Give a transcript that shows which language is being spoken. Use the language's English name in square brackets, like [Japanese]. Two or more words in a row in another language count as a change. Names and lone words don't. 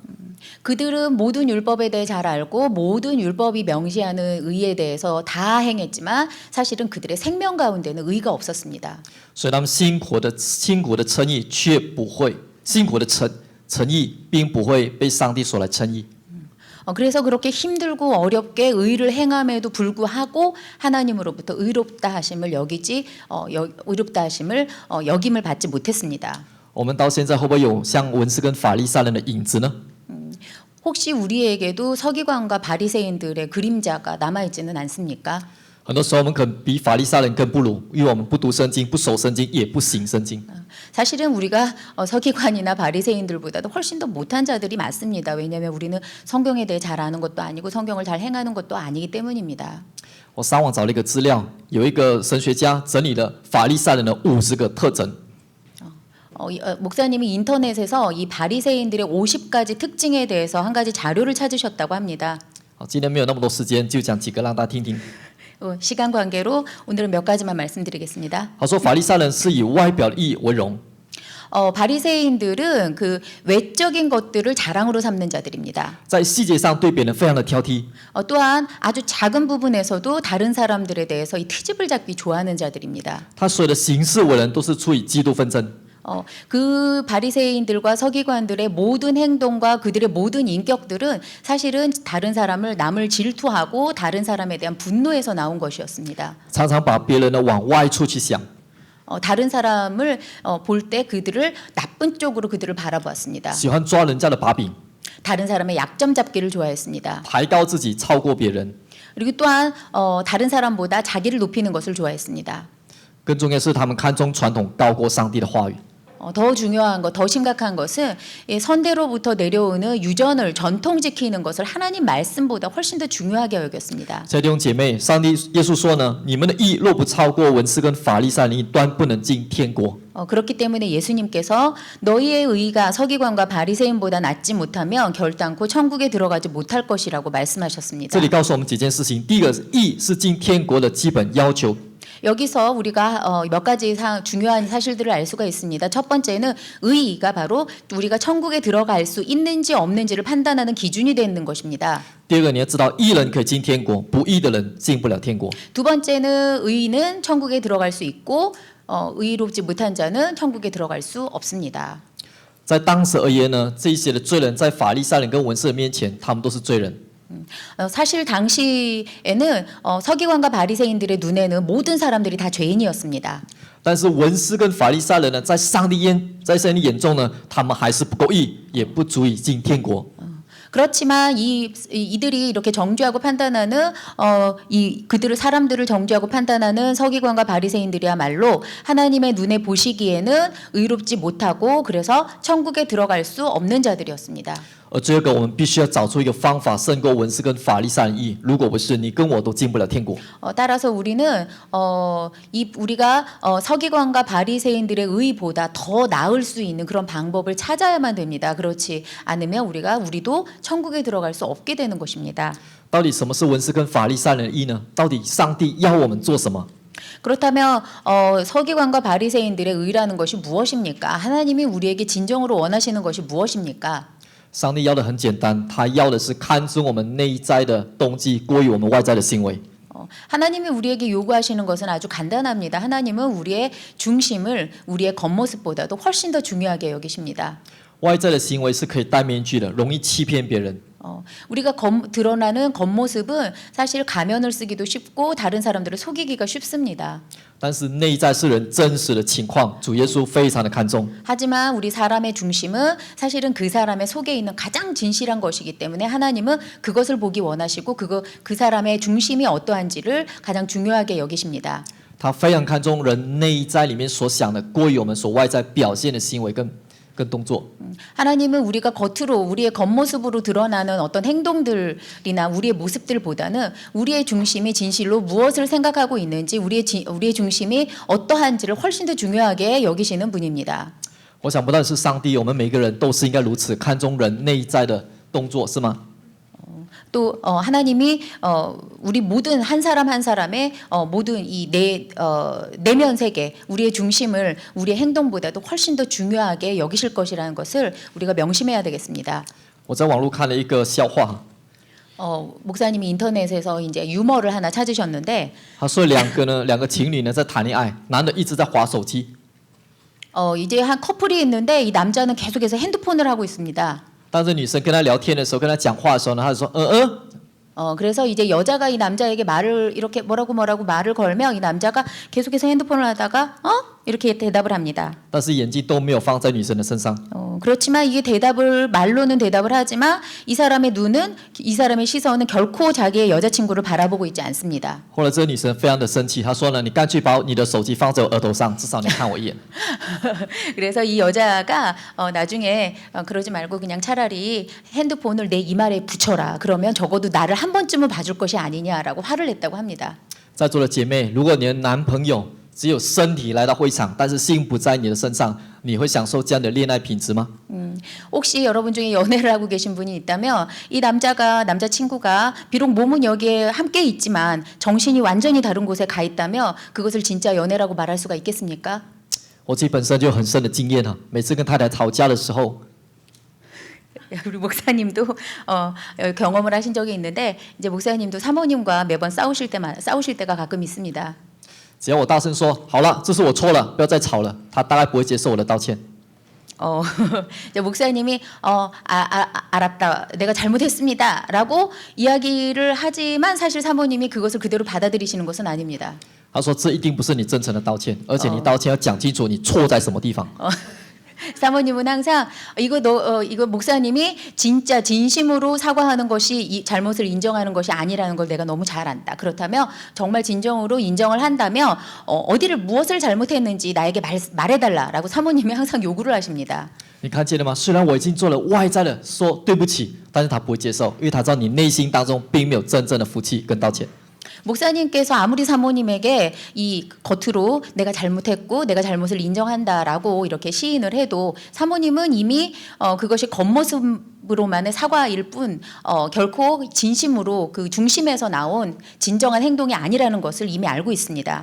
[Korean] 그들은 모든 율법에 대해 잘 알고 모든 율법이 명시하는 의에 대해서 다 행했지만 사실은 그들의 생명 가운데는 의가 없었습니다. [Chinese] 所以他们辛苦的称义却不会，辛苦的诚意并不会被上帝所来称义。 [Korean] 그래서 그렇게 힘들고 어렵게 의를 행함에도 불구하고 하나님으로부터 의롭다 하심을 의롭다 하심을 여김을 받지 못했습니다. [Chinese] 我们到现在会不会有像文士跟法利赛人的影子呢？ [Korean] 혹시 우리에게도 서기관과 바리새인들의 그림자가 남아 있지는 않습니까? [Chinese] 很多时候我们可能比法利赛人更不如，因为我们不读圣经、不守圣经，也不行圣经。 [Korean] 사실은 우리가 서기관이나 바리새인들보다도 훨씬 더 못한 자들이 많습니다. 왜냐하면 우리는 성경에 대해 잘 아는 것도 아니고 성경을 잘 행하는 것도 아니기 때문입니다. [Chinese] 我上网找了一个资料，有一个神学家整理了法利赛人的50个特征。 [Korean] 목사님이 인터넷에서 이 바리새인들의 50가지 특징에 대해서 한 가지 자료를 찾으셨다고 합니다. [Chinese] 好，今天没有那么多时间，就讲几个让大家听听。 [Korean] 시간 관계로 오늘은 몇 가지만 말씀드리겠습니다. [Chinese] 他说法利赛人是以外表的义为荣， [Korean] 바리새인들은 그 외적인 것들을 자랑으로 삼는 자들입니다. [Chinese] 在细节上对别人非常的挑剔， [Korean] 또한 아주 작은 부분에서도 다른 사람들에 대해서 이 트집을 잡기 좋아하는 자들입니다. [Chinese] 他所有的行事为人都是出于嫉妒纷争。 [Korean] 그 바리새인들과 서기관들의 모든 행동과 그들의 모든 인격들은 사실은 다른 사람을 남을 질투하고 다른 사람에 대한 분노에서 나온 것이었습니다. [Chinese] 常常把别人呢往外处去想， [Korean] 다른 사람을 볼 때 그들을 나쁜 쪽으로 그들을 바라보았습니다. [Chinese] 喜欢抓人家的把柄， [Korean] 다른 사람의 약점 잡기를 좋아했습니다. [Chinese] 抬高自己，超过别人。 [Korean] 그리고 또한 다른 사람보다 자기를 높이는 것을 좋아했습니다. [Chinese] 更重要是，他们看重传统高过上帝的话语。 [Korean] 더 중요한 것, 더 심각한 것은 선대로부터 내려오는 유전을 전통 지키는 것을 하나님 말씀보다 훨씬 더 중요하게 여겼습니다. [Chinese] 亲爱的弟兄姐妹，上帝耶稣说呢，你们的义若不超过文士跟法利赛人的义，断不能进天国。 [Korean] 그렇기 때문에 예수님께서 너희의 의가 서기관과 바리새인보다 낫지 못하면 결단코 천국에 들어가지 못할 것이라고 말씀하셨습니다. [Chinese] 这里告诉我们几件事情，第一个，义是进天国的基本要求。 [Korean] 여기서 우리가 몇 가지 중요한 사실들을 알 수가 있습니다. 첫 번째는 의가 바로 우리가 천국에 들어갈 수 있는지 없는지를 판단하는 기준이 되는 것입니다. [Chinese] 第二个，你要知道，义人可以进天国，不义的人进不了天国。 [Korean] 두 번째는 의는 천국에 들어갈 수 있고 의롭지 못한 자는 천국에 들어갈 수 없습니다. [Chinese] 在当时而言呢，这一些的罪人在法利赛人跟文士的面前，他们都是罪人。 [Korean] 사실 당시에는 서기관과 바리새인들의 눈에는 모든 사람들이 다 죄인이었습니다. [Chinese] 但是文士跟法利赛人呢，在上帝眼中呢，他们还是不够义，也不足以进天国。 [Korean] 그렇지만 이들이 이렇게 정죄하고 판단하는 그들을 사람들을 정죄하고 판단하는 서기관과 바리새인들이야말로 하나님의 눈에 보시기에는 의롭지 못하고 그래서 천국에 들어갈 수 없는 자들이었습니다. [Chinese] 而这个我们必须要找出一个方法胜过文士跟法利赛人义，如果不是，你跟我都进不了天国。 [Korean] 따라서 우리는 우리가 서기관과 바리새인들의 의보다 더 나을 수 있는 그런 방법을 찾아야만 됩니다. 그렇지 않으면 우리도 천국에 들어갈 수 없게 되는 것입니다. [Chinese] 到底什么是文士跟法利赛人的义呢？到底上帝要我们做什么？ [Korean] 그렇다면 서기관과 바리새인들의 의라는 것이 무엇입니까? 하나님이 우리에게 진정으로 원하시는 것이 무엇입니까? [Chinese] 上帝要的很简单，他要的是看重我们内在的动机，过于我们外在的行为。 [Korean] 하나님이 우리에게 요구하시는 것은 아주 간단합니다. 하나님은 우리의 중심을 우리의 겉모습보다도 훨씬 더 중요하게 여기십니다. [Chinese] 外在的行为是可以戴面具的，容易欺骗别人。 [Korean] 우리가 드러나는 겉모습은 사실 가면을 쓰기도 쉽고 다른 사람들을 속이기가 쉽습니다. [Chinese] 但是内在是人真实的情况，主耶稣非常的看重。 [Korean] 하지만 우리 사람의 중심은 사실은 그 사람의 속에 있는 가장 진실한 것이기 때문에 하나님은 그것을 보기 원하시고 그 사람의 중심이 어떠한지를 가장 중요하게 여기십니다. [Chinese] 他非常看重人内在里面所想的，过于我们所外在表现的行为跟动作。 [Korean] 하나님은 우리가 겉으로 우리의 겉모습으로 드러나는 어떤 행동들이나 우리의 모습들보다는 우리의 중심이 진실로 무엇을 생각하고 있는지 우리의 중심이 어떠한지를 훨씬 더 중요하게 여기시는 분입니다. [Chinese] 我想不但是上帝，我们每个人都是应该如此看重人内在的动作，是吗？ [Korean] 또 하나님이 우리 모든 한 사람 한 사람의 모든 이 내면 세계 우리의 중심을 우리의 행동보다도 훨씬 더 중요하게 여기실 것이라는 것을 우리가 명심해야 되겠습니다. [Chinese] 我在网络看了一个笑话， [Korean] 목사님이 인터넷에서 이제 유머를 하나 찾으셨는데 [Chinese] 他说两个情侣呢在谈恋爱，男的一直在滑手机， [Korean] 이제 한 커플이 있는데 이 남자는 계속해서 핸드폰을 하고 있습니다. [Chinese] 但是女生跟他聊天的时候，跟他讲话的时候呢，他就说 [Korean] 그래서 이제 여자가 이 남자에게 말을 이렇게 뭐라고 말을 걸면 이 남자가 계속해서 핸드폰을 하다가 이렇게 대답을 합니다. [Chinese] 但是眼睛都没有放在女生的身上。 [Korean] 그렇지만 이게 말로는 대답을 하지만 이 사람의 눈은 이 사람의 시선은 결코 자기의 여자친구를 바라보고 있지 않습니다. [Chinese] 后来这个女生非常的生气，她说呢，你干脆把你的手机放在我额头上，至少你看我一眼。 [Korean] 그래서 이 여자가 나중에 그러지 말고 그냥 차라리 핸드폰을 내 이마에 붙여라. 그러면 적어도 나를 한 번쯤은 봐줄 것이 아니냐라고 화를 냈다고 합니다. [Chinese] 在座的姐妹，如果你的男朋友只有身体来到会场，但是心不在你的身上，你会享受这样的恋爱品质吗？ [Korean] 혹시 여러분 중에 연애를 하고 계신 분이 있다면 이 남자친구가 비록 몸은 여기에 함께 있지만 정신이 완전히 다른 곳에 가 있다면 그것을 진짜 연애라고 말할 수가 있겠습니까? [Chinese] 我自己本身就有很深的经验了，每次跟太太吵架的时候， [Korean] 우리 목사님도 경험을 하신 적이 있는데 이제 목사님도 사모님과 매번 싸우실 때가 가끔 있습니다. [Chinese] 只要我大声说好了，这是我错了，不要再吵了，他大概不会接受我的道歉。 [Korean] 이제 목사님이 알았다, 내가 잘못했습니다라고 이야기를 하지만 사실 사모님이 그것을 그대로 받아들이시는 것은 아닙니다. [Chinese] 他说这一定不是你真诚的道歉，而且你道歉要讲清楚你错在什么地方。 [Korean] 사모님은 항상 이거 목사님이 진짜 진심으로 사과하는 것이 이 잘못을 인정하는 것이 아니라는 걸 내가 너무 잘 안다. 그렇다면 정말 진정으로 인정을 한다면 무엇을 잘못했는지 나에게 말해달라라고 사모님이 항상 요구를 하십니다. [Chinese] 你看见了吗？虽然我已经做了外在的说对不起，但是他不会接受，因为他知道你内心当中并没有真正的服气跟道歉。 [Korean] 목사님께서 아무리 사모님에게 이 겉으로 내가 잘못했고 내가 잘못을 인정한다라고 이렇게 시인을 해도 사모님은 이미 그것이 겉모습으로만의 사과일 뿐 결코 진심으로 그 중심에서 나온 진정한 행동이 아니라는 것을 이미 알고 있습니다.